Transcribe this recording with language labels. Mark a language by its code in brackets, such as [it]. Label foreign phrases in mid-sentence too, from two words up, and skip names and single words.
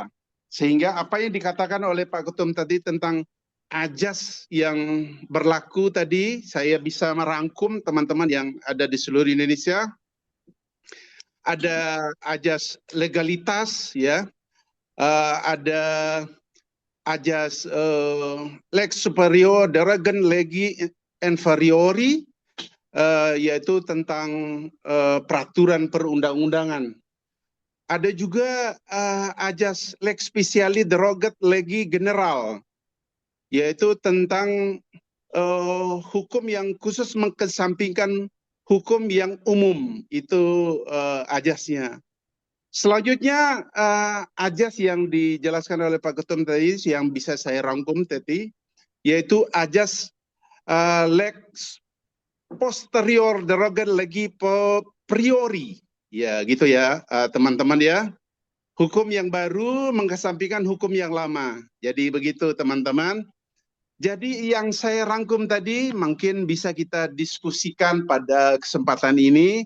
[id] Sehingga apa yang dikatakan oleh Pak Ketum tadi tentang ajas yang berlaku tadi, saya bisa merangkum teman-teman yang ada di seluruh Indonesia. Ada ajas legalitas, ya, ada ajas [la] lex superior derogan legi inferiori, [id] yaitu tentang peraturan perundang-undangan. Ada juga ajas [la] lex speciali derogat legi general, [id] yaitu tentang hukum yang khusus mengesampingkan hukum yang umum, itu ajasnya. Selanjutnya ajas yang dijelaskan oleh Pak Ketum tadi yang bisa saya rangkum tadi, yaitu ajas [la] lex posterior derogat legi priori. [id] Ya gitu ya teman-teman ya. Hukum yang baru mengesampingkan hukum yang lama. Jadi begitu teman-teman. Jadi yang saya rangkum tadi mungkin bisa kita diskusikan pada kesempatan ini.